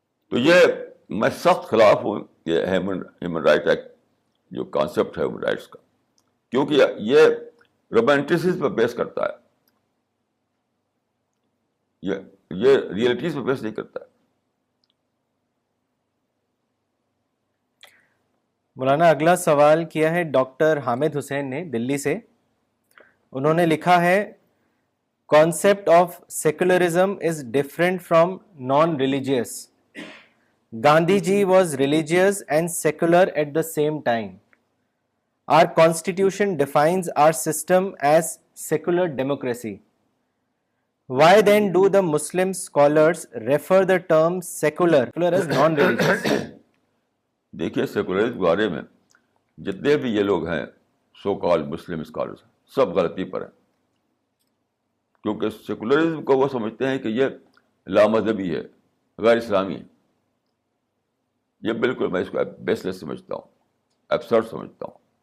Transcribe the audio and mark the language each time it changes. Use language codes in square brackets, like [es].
[ur] تو یہ میں سخت خلاف ہوں یہ ہیومن رائٹ ایکٹ جو کانسیپٹ ہے ہیومن رائٹس کا, کیونکہ یہ رومانٹسزم پہ بیس کرتا ہے, یہ ریئلٹیز پہ بیس نہیں کرتا ہے. مولانا اگلا سوال کیا ہے ڈاکٹر حامد حسین نے دلی سے. انہوں نے لکھا ہے [en] concept of secularism is different from non-religious. Gandhi ji was religious and secular at the same time. Our constitution defines our system as secular democracy. Why then do the Muslim scholars refer the term secular as non-religious? [ur] دیکھیے secularism کے بارے میں جتنے بھی یہ لوگ ہیں سو کال Muslim scholars, سب غلطی پر ہیں. کیونکہ سیکولرزم کو وہ سمجھتے ہیں کہ یہ لامذہبی ہے, غیر اسلامی ہے. یہ بالکل میں اس کو بیس لیس سمجھتا ہوں, ایبسرڈ سمجھتا ہوں.